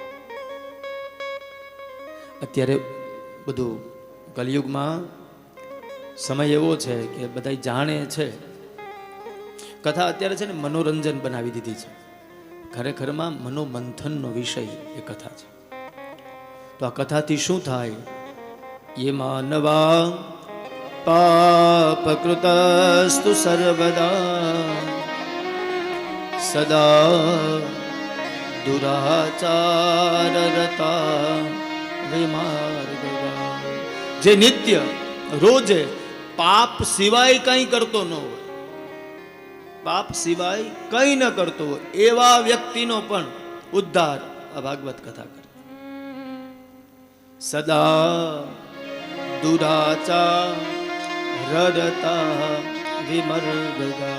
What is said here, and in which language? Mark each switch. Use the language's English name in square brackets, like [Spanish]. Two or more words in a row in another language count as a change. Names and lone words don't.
[Gujarati] અત્યારે બધું કલિયુગમાં સમય એવો છે કે બધા જાણે છે, કથા અત્યારે છે ને મનોરંજન બનાવી દીધી છે. ખરેખરમાં મનોમંથનનો વિષય એ કથા છે. તો આ કથાથી શું થાય? [Sanskrit] ये मानवा पापकृतस्तु सर्वदा सदा दुराचाररता विमार्गगा. [Gujarati] જે નિત્ય રોજે પાપ સિવાય કંઈ કરતો ન હોય, પાપ સિવાય કંઈ ન કરતો હોય એવા વ્યક્તિનો પણ ઉદ્ધાર આ ભાગવત કથા કરે. [Sanskrit] सदा दुराचाररता विमर्गगा.